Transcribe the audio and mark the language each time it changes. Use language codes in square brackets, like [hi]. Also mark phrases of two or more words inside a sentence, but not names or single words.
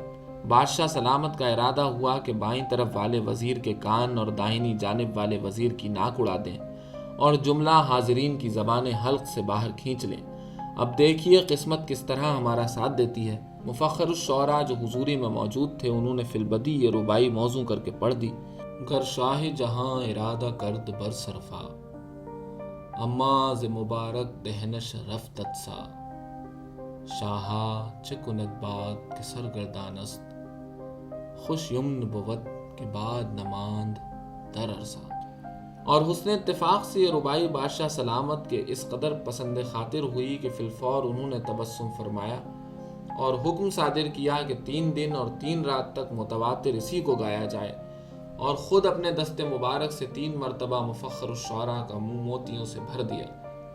[ur] بادشاہ سلامت کا ارادہ ہوا کہ بائیں طرف والے وزیر کے کان اور داہنی جانب والے وزیر کی ناک اڑا دیں اور جملہ حاضرین کی زبانیں حلق سے باہر کھینچ لیں۔ اب دیکھیے قسمت کس طرح ہمارا ساتھ دیتی ہے۔ مفخر الشعراء جو حضوری میں موجود تھے، انہوں نے فی البدی یہ ربائی موضوع کر کے پڑھ دی: [fa] گر شاہ جہاں ارادہ کرد بر سرفا، اما ز مبارک دہنش رفتت سا، شاہا چه کند باد که سرگردان است، خوش یمن بود که باد نماند در ارزا۔ [ur] اور حسن اتفاق سے یہ ربائی بادشاہ سلامت کے اس قدر پسند خاطر ہوئی کہ فی الفور انہوں نے تبسم فرمایا اور حکم صادر کیا کہ 3 دن اور 3 رات تک متواتر اسی کو گایا جائے، اور خود اپنے دست مبارک سے 3 مرتبہ مفخر الشعراء کا منہ موتیوں سے بھر دیا۔